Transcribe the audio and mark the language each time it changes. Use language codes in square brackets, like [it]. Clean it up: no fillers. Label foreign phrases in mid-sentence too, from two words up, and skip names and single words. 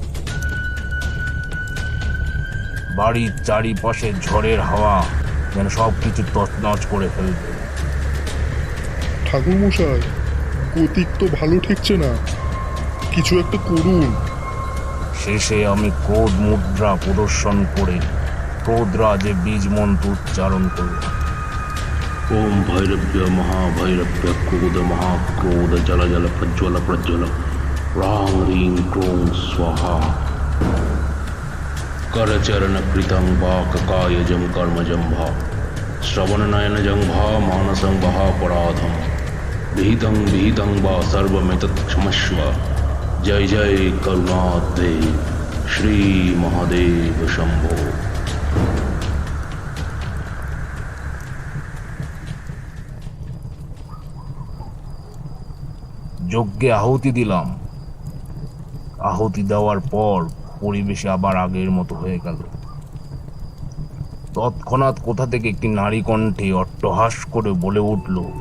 [bn] বাড়ির চারিপাশে ঝড়ের হাওয়া যেন সবকিছু তছনছ করে ফেলবে। ঠাকুর মশাই, গতিক তো ভালো ঠেকছে না, কিছু একটা করুন। শেষে আমি ক্রোধ মুদ্রা প্রদর্শন করে ক্রোধরাজে বীজ মন্ত্র উচ্চারণ করলাম। [sa] ओम भैरव्य महाभैरव्य क्रोध महाक्रोध जल जल प्रज्वल प्रज्वल रां रीं क्रों स्वाहा करचरण कृतं वा ककायजं कर्मजं भा श्रवणनयनजं भा मानसं भा पराधं विहितं विहितं वा सर्वमेतत् क्षमस्व। जय जय करुणाब्धे श्री महादेव शंभो। [bn] যজ্ঞে আহুতি দিলাম। আহুতি দেওয়ার পর পরিবেশে আবার আগের মতো হয়ে গেল। তৎক্ষণাৎ কোথা থেকে একটি নারী কণ্ঠে অট্টহাস করে বলে উঠল,